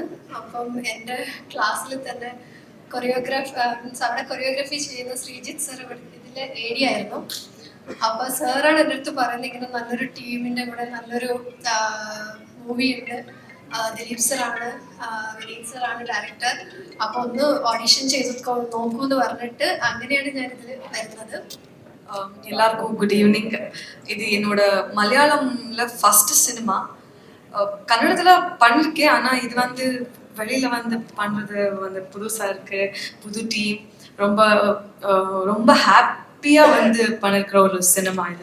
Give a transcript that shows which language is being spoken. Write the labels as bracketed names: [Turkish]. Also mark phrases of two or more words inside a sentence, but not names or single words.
[Malayalam] അപ്പം എൻ്റെ ക്ലാസ്സിൽ തന്നെ മീൻസ് അവിടെ കൊറിയോഗ്രാഫി ചെയ്യുന്ന ശ്രീജിത്ത് സർ ഇതിലെ ഏരിയ ആയിരുന്നു. അപ്പൊ സാറാണ് എൻ്റെ അടുത്ത് പറയുന്നത് ഇങ്ങനെ നല്ലൊരു ടീമിന്റെ കൂടെ നല്ലൊരു മൂവി ഉണ്ട്, ദിലീപ് സറാണ്, വിനീത് സറാണ് ഡയറക്ടർ. അപ്പോൾ ഒന്ന് ഓഡിഷൻ ചെയ്ത് നോക്കൂ എന്ന് പറഞ്ഞിട്ട് അങ്ങനെയാണ് ഞാനിതിൽ വരുന്നത്. [Tamil] எல்லாருக்கும் [English] good evening. [Tamil] இது என்னோட மலையாளம்ல [English] first cinema. [Tamil] கன்னடத்துல பண்ணிருக்கேன், ஆனா இது வந்து வெளியில வந்து பண்றது வந்து புதுசா இருக்கு. புது டீம், ரொம்ப ரொம்ப ஹாப்பியா வந்து பண்ணிருக்கிற ஒரு சினிமா இது.